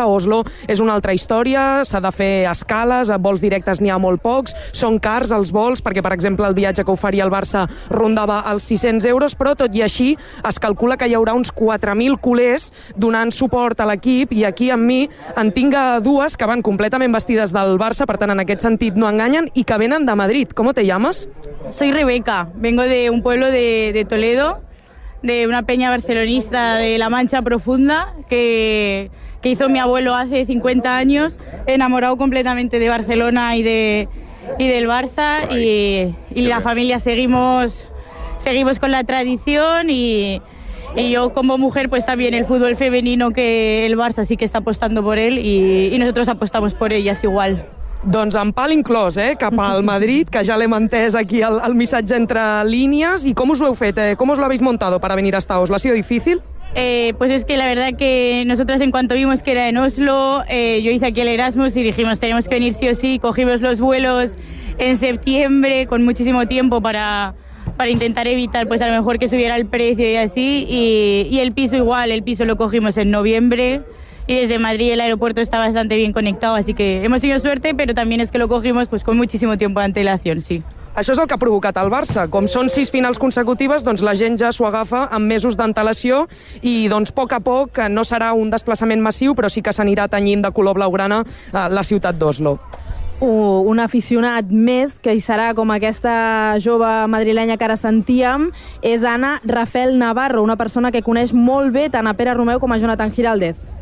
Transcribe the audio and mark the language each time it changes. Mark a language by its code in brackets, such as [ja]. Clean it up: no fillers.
[ca] Oslo és una altra història, s'ha de fer escales, a vols directes n'hi ha molt pocs, són cars els vols, perquè per exemple el viatge que oferia el Barça rondava els 600 euros, però tot i així es calcula que hi haurà uns 4.000 culers donant suport a l'equip, i aquí amb mi en tinc dues que van completament vestides del Barça, per tant en aquest sentit no enganyen, i que venen de Madrid. [es] ¿Cómo te llamas? Soy Rebeca, vengo de un pueblo de Toledo, de una peña barcelonista de La Mancha Profunda, que hizo mi abuelo hace 50 años, enamorado completamente de Barcelona y del Barça, y la familia seguimos con la tradición, y yo como mujer pues también el fútbol femenino, que el Barça sí que está apostando por él y nosotros apostamos por ellas igual. [ca] Doncs en pal inclòs, cap al Madrid, que ja l'hem entès aquí el missatge entre línies. I com us ho heu fet? Com us [es] l'habéis montado para venir hasta Oslo? ¿Ha sido difícil? Pues es que la verdad que nosotras en cuanto vimos que era en Oslo, yo hice aquí el Erasmus y dijimos tenemos que venir sí o sí. Cogimos los vuelos en septiembre con muchísimo tiempo para intentar evitar pues a lo mejor que subiera el precio y así. Y el piso igual, el piso lo cogimos en noviembre. y desde Madrid el aeropuerto está bastante bien conectado, así que hemos tenido suerte, pero también es que lo cogimos pues con muchísimo tiempo de antelación, sí. [ca] Això és el que ha provocat el Barça. Com són 6 finals consecutives, doncs la gent ja s'ho agafa amb mesos d'antelació i doncs a poc a poc no serà un desplaçament massiu, però sí que s'anirà tenyint de color blaugrana la ciutat d'Oslo. Un aficionat més que hi serà, com aquesta jove madrilenya que ara sentíem, és Anna Rafael Navarro, una persona que coneix molt bé tant a Pere Romeu com a Jonathan Giraldez.